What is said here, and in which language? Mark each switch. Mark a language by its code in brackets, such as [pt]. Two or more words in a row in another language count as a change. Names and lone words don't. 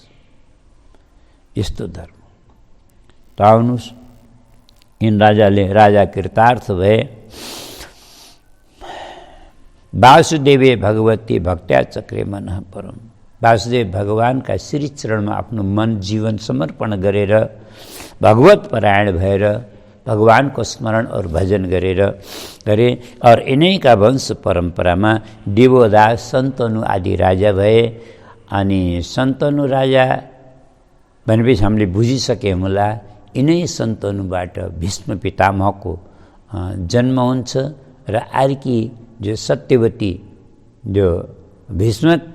[ne] यस्तो धर्म त आउनुहोस्। यिन राजा कृतार्थ भए। [sa] वासुदेवे भगवती भक्त्या चक्रे मनः परम। [ne] वासुदेव भगवानका श्री चरणमा आफ्नो मन जीवन समर्पण गरेर भगवत परायण भएर भगवानको स्मरण और भजन गरे और यिनैका वंश परम्परामा देवदास सन्तनु आदि राजा भए। अनि सन्तनु राजा भनेपछि हामीले बुझिसक्यौँ होला, यिनै सन्तनुबाट भीष्म पितामहको जन्म हुन्छ र अर्की जो सत्यवती जो भीष्म